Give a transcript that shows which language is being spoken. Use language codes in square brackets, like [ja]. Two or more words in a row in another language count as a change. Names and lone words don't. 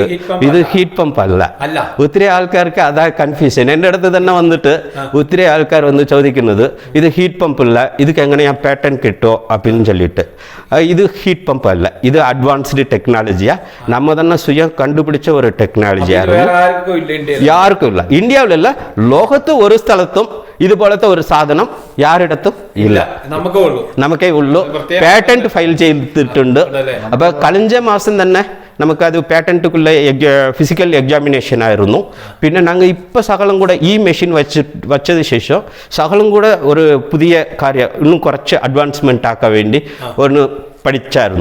[ml] ഇത് ഹീറ്റ് പമ്പ് അല്ല. ഒത്തിരി ആൾക്കാർക്ക് അതാ കൺഫ്യൂഷൻ. എൻ്റെ അടുത്ത് തന്നെ വന്നിട്ട് ഒത്തിരി ആൾക്കാർ വന്ന് ചോദിക്കുന്നത് ഇത് ഹീറ്റ് പമ്പ് അല്ല, ഇതൊക്കെ എങ്ങനെയാ പാറ്റേൺ കിട്ടുമോ அப்படின்னு ചൊല്ലിയിട്ട്. ഇത് ഹീറ്റ് പമ്പ് അല്ല, ഇത് അഡ്വാൻസ്ഡ് ടെക്നോളജിയാണ്. നമ്മ തന്നെ സ്വയം കണ്ടുപിടിച്ച ഒരു ടെക്നോളജിയായിരുന്നു. വേറെ ആർക്കും ഇല്ല ഇന്ത്യയിൽ. [ta] யாருக்கும் இல்லை, இந்தியாவில [ml] ലോകത്ത് ഒരു സ്ഥലത്തും ഇത് போலത്തെ ഒരു സാധനം യാരിടത്തും ഇല്ല, നമുക്കേ ഉള്ളൂ. പേറ്റന്റ് ഫയൽ ചെയ്തിട്ടുണ്ട്. അപ്പൊ കഴിഞ്ഞ മാസം തന്നെ നമുക്കത് പേറ്റന്റുക്കുള്ള ഫിസിക്കൽ എക്സാമിനേഷൻ ആയിരുന്നു. പിന്നെ ഞങ്ങൾ ഇപ്പോൾ ശകലം കൂടെ ഈ മെഷീൻ വച്ചത് ശേഷം ശകലം കൂടെ ഒരു പുതിയ കാര്യം ഇന്നും കുറച്ച് അഡ്വാൻസ്മെന്റ് ആക്കാൻ വേണ്ടി ഒന്ന് പഠിച്ചായിരുന്നു.